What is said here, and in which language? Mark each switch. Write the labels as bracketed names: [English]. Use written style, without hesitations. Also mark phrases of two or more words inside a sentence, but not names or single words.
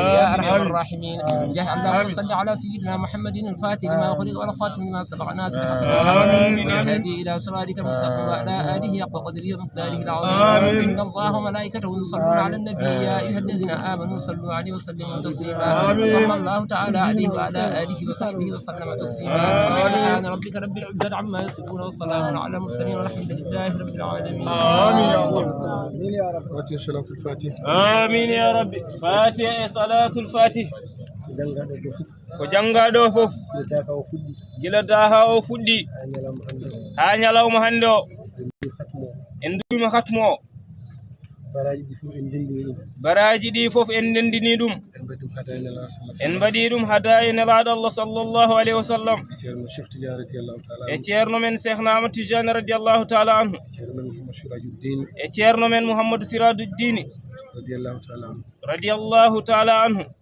[Arabic] يا أرحم الراحمين جاه اللهم صل على سيدنا محمد الفاتح لما خلق والخاتم لما سبق ناصر الحق والهادي إلى صراطك المستقيم وعلى آله حق قدره ومقداره العظيم إن الله وملائكته يصلون على النبي يا أيها الذين آمنوا صلوا عليه وسلموا تسليما صلى الله تعالى عليه وعلى آله وصحبه وسلم تسليما سبحان ربك رب العزة عما يصفون وسلام على المرسلين والحمد لله رب العالمين آمين يا الله آمين يا رب فاتحة صلاة الفاتح آمين يا رب فاتحة صلاة الفاتح [Fula] ko jangaɗo fof gila daha o fuɗɗi ha ñalawma hande o en duwima khatmo o baraji ɗi fof en ndendini ɗum en mbaɗi ɗum hadaye nelaɗo Allah [Arabic] صلى الله عليه وسلم [Fula] e ceerno men Cheikhna Ahmad Tijani [Arabic] رضي الله تعالى عنه [Fula] e ceerno men Mouhamadou Sirajuddin [Arabic] رضي الله تعالى عنه